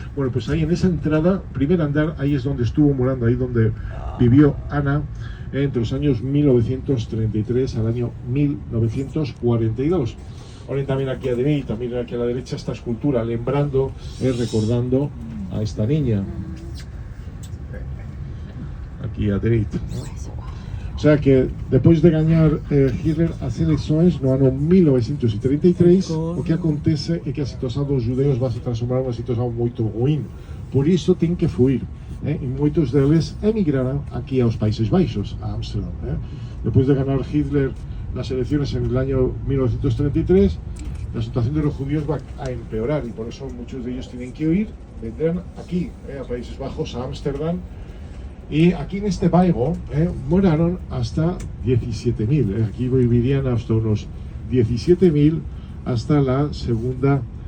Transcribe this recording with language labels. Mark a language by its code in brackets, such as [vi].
[es] Bueno, pues ahí en esa entrada, primer andar, ahí es donde estuvo morando, ahí donde vivió Ana, entre los años 1933 al año 1942. Ahora también aquí a derecha, miren aquí a la derecha esta escultura, lembrando, recordando a esta niña. Aquí a derecha, ¿no? O sea que después de ganar Hitler [pt] as eleições no ano 1933, o que acontece é que a situação dos judeus vai se transformar numa situação muito ruim. Por isso tem que fugir. E muitos deles emigraram aqui aos Países Baixos, a Ámsterdam. [es] Después de ganar Hitler las elecciones en el año 1933, la situación de los judíos va a empeorar y por eso muchos de ellos tienen que huir, vendrán aquí, a Países Bajos, a Ámsterdam. Y aquí en este bairro moraron hasta 17.000. Aquí vivirían hasta unos 17.000 hasta la Segunda